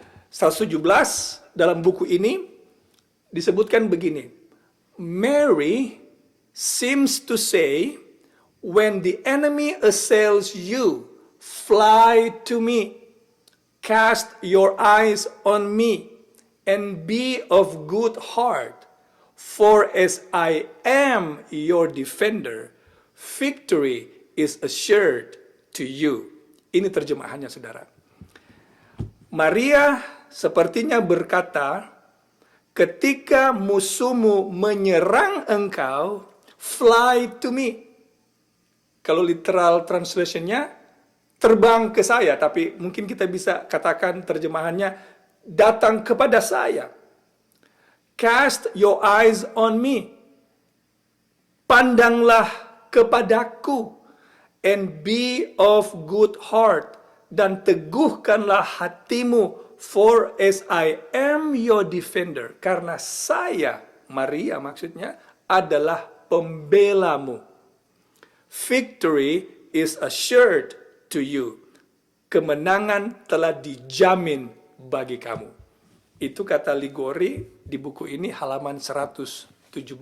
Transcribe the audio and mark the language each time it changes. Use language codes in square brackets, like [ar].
[id] 117 dalam buku ini disebutkan begini. [en] Mary seems to say, when the enemy assails you, fly to me. Cast your eyes on me and be of good heart. For as I am your defender, victory is assured to you. [id] Ini terjemahannya, saudara. Maria sepertinya berkata, ketika musuhmu menyerang engkau, [en] fly to me. [id] Kalau literal translationnya, terbang ke saya. Tapi mungkin kita bisa katakan terjemahannya, datang kepada saya. [en] Cast your eyes on me. [id] Pandanglah kepadaku. [en] And be of good heart. [id] Dan teguhkanlah hatimu. [en] For as I am your defender. [id] Karena saya, Maria maksudnya, adalah pembelamu. [en] Victory is assured to you. [id] Kemenangan telah dijamin bagi kamu. Itu kata Ligori di buku ini halaman 117.